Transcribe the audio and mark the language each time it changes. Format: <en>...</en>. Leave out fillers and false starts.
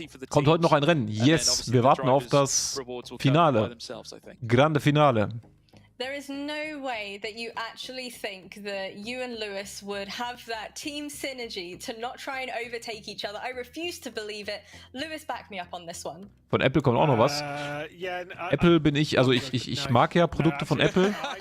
<de>Kommt heute noch ein Rennen. Yes, wir warten auf das Finale. Grande Finale.</de> <en>There is no way that you actually think that you and Lewis would have that team synergy to not try and overtake each other. I refuse to believe it. Lewis, back me up on this one.</en> <de>Von Apple kommt auch noch was. Apple bin ich, also ich mag ja Produkte von Apple.</de>